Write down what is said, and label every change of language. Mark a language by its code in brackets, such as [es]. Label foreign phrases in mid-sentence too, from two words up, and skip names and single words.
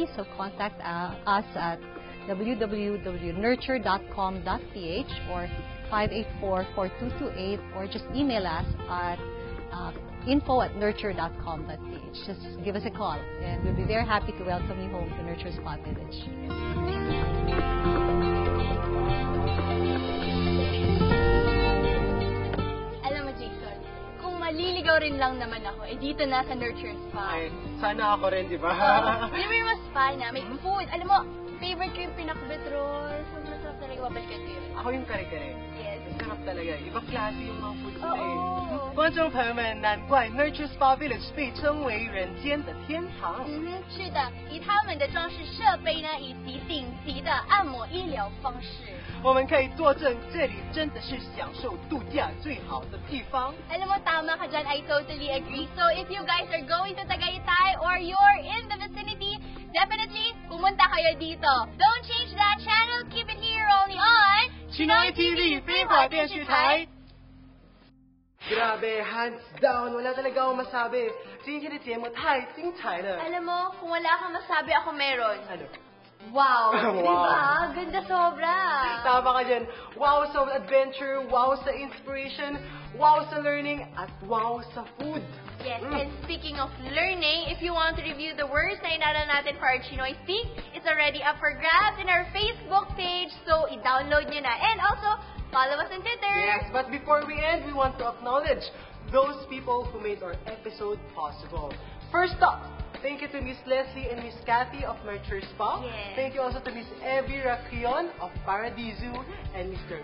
[en] So contact us at www.nurture.com.ph or 584-4228 or just email us at info@nurture.com.ph. Just give us a call and we'll be very happy to welcome you home to Nurture Spa Village. [tl] Alam mo, Jason, kung maliligaw rin lang naman ako, dito na sa Nurture Spa. Ay, sana ako rin, di ba? Alam mo yung spa na, may food. Alam mo, favorite ko yung pinakbet roll. Sobrang sarap talaga, babalikan ko yun. Ako yung kare-kare. [en] Yes. [tl] Sarap talaga. Ibang klase yung mga food nila eh. Oo. [zh] 观众朋友们，难怪 Nurture Spa Village 被称为人间的天堂。是的，以他们的装饰设备呢，以及顶级的按摩医疗方式。我们可以作证，这里真的是享受度假最好的地方。 [tl] Alam mo, tama ka dyan. [en] I totally agree. So, if you guys are going to Tagaytay or you're in the vicinity, definitely, [tl] pumunta kayo dito. [en] Don't change that channel. Keep it here only on [tl] Chinoy TV 飞华电视台。Grabe, [en] hands down, [tl] wala talaga akong masabi. [zh] 今天的节目太精彩了。 [tl] Alam mo, kung wala kang masabi, ako meron. Ano? Wow! Wow. Diba? Ganda sobra! Tama ka dyan. Wow sa adventure, wow sa inspiration, wow sa learning, at wow sa food. [en] Yes, and speaking of learning, if you want to review the words [tl] na inadal natin [en] for our Chinoy Speak, it's already up for grabs in our Facebook page, so [tl] i-download nyo na. [en] And also, follow us on Twitter. Yes, but before we end, we want to acknowledge those people who made our episode possible. First up, thank you to Miss Leslie and Miss Cathy of Nurture Spa. Yes. Thank you also to Miss Evie Racrion of Paradiso and Mr.